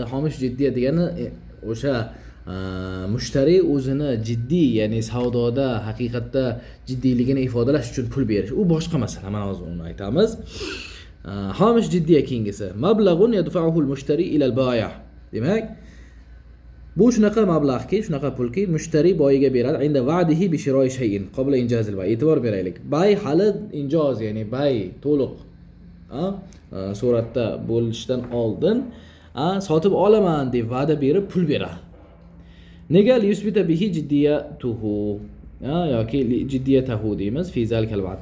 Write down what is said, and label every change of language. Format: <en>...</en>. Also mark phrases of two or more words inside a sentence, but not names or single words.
<ar>هامش جدية</ar> <uz>degani o'sha mushtari o'zini jiddiy, ya'ni savdoda haqiqatda jiddiyligini ifodalash uchun pul berish. U boshqa masala. Mana hozir uni aytamiz.</uz> <ar>هامش جدية kengisi. مبلغ يدفعه المشتري إلى البائع'.</ar> <uz>Demak, bu shunaqa mablag'ki, shunaqa pulki mushtari boyiga beradi.</uz> <ar>عند وعده بشراء شيء قبل إنجاز البيع'.</ar> <uz>E'tibor beraylik. Bay hali injoz, ya'ni bay to'liq suratda bo'lishdan oldin sotib olaman deb va'da berib pul beradi. Nega</uz> <ar>يثبت به جديته</ar> <uz>yoki jiddiyatahu deymiz</uz> <ar>في ذلك الوعد.</ar>